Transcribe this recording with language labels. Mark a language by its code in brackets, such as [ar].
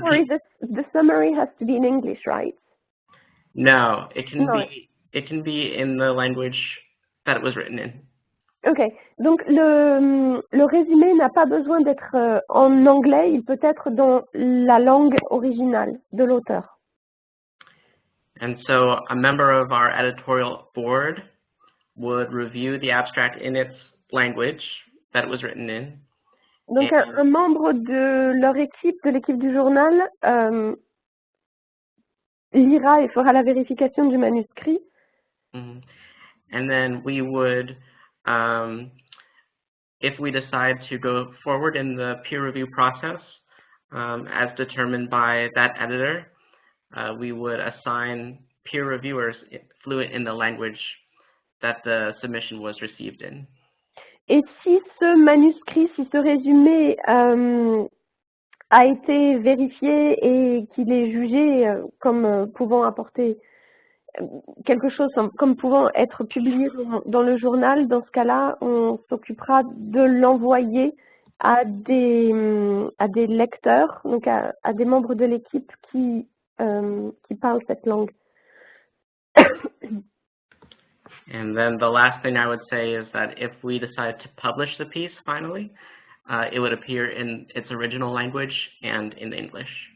[en] Sorry, the summary has to be in English, right? no, it can No. be in the language that it was written in. [fr] Ok, donc le résumé n'a pas besoin d'être en anglais, il peut être dans la langue originale de l'auteur. [en] And so a member of our editorial board would review the abstract in its language that it was written in. [fr] Donc un membre de leur équipe, de l'équipe du journal, lira et fera la vérification du manuscrit. [en] Mm-hmm. And then we would, if we decide to go forward in the peer review process, as determined by that editor, we would assign peer reviewers fluent in the language that the submission was received in. Et si ce manuscrit, si ce résumé a été vérifié et qu'il est jugé comme pouvant apporter quelque chose, comme pouvant être publié dans le journal, dans ce cas-là, on s'occupera de l'envoyer à des lecteurs, donc à des membres de l'équipe qui parlent cette langue. And then the last thing I would say is that if we decide to publish the piece finally, it would appear in its original language and in English.